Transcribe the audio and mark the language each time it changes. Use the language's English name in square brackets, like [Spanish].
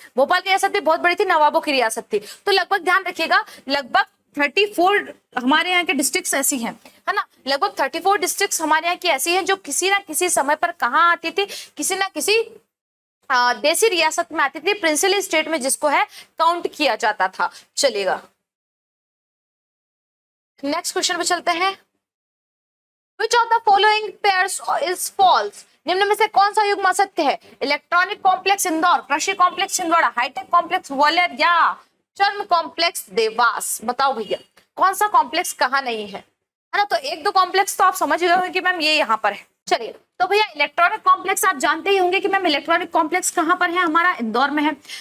[Hindi] भोपाल की रियासत भी बहुत बड़ी थी, नवाबों की रियासत थी। तो लगभग ध्यान रखिएगा, लगभग 34 हमारे यहाँ के डिस्ट्रिक्ट्स ऐसी हैं, है ना, लगभग 34 डिस्ट्रिक्ट्स हमारे यहाँ की ऐसी हैं जो किसी ना किसी समय पर कहाँ आती थी, किसी ना किसी देसी रियासत में आती थी, प्रिंसली स्टेट में जिसको है काउंट किया जाता था। चलेगा, नेक्स्ट क्वेश्चन पे चलते हैं। [English] Which of the following pairs is false? [Hindi] निम्न में से कौन सा युग्म असत्य है? इलेक्ट्रॉनिक कॉम्प्लेक्स इंदौर, कृषि complex Chhindwara, hi tech complex Gwalior या चर्म कॉम्प्लेक्स देवास? बताओ भैया कौन सा कॉम्प्लेक्स कहाँ नहीं है, है ना। तो 1-2 कॉम्प्लेक्स तो आप समझ गए होंगे कि मैम ये यहाँ पर है। चलिए, तो भैया इलेक्ट्रॉनिक कॉम्प्लेक्स आप जानते ही होंगे कि मैम इलेक्ट्रॉनिक कॉम्प्लेक्स कहाँ पर है? हमारा इंदौर में है।